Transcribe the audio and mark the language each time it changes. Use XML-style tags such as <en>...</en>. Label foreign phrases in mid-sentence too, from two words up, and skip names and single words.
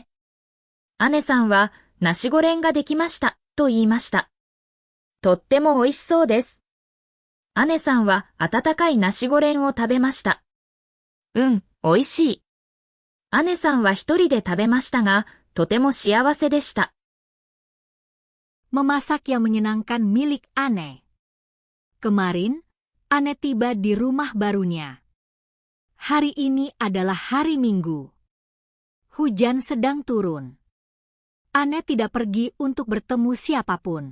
<ja>姉さんは、ナシゴレンができました、と言いました。とっても美味しそうです。姉さんは温かいナシゴレンを食べました。美味しい。姉さんは一人で食べましたが、とても幸せでした。</ja> <id>Memasak yang menyenangkan milik Anne. Kemarin, Anne tiba di rumah barunya. Hari ini adalah hari Minggu. Hujan sedang turun. Anne tidak pergi untuk bertemu siapapun.</id>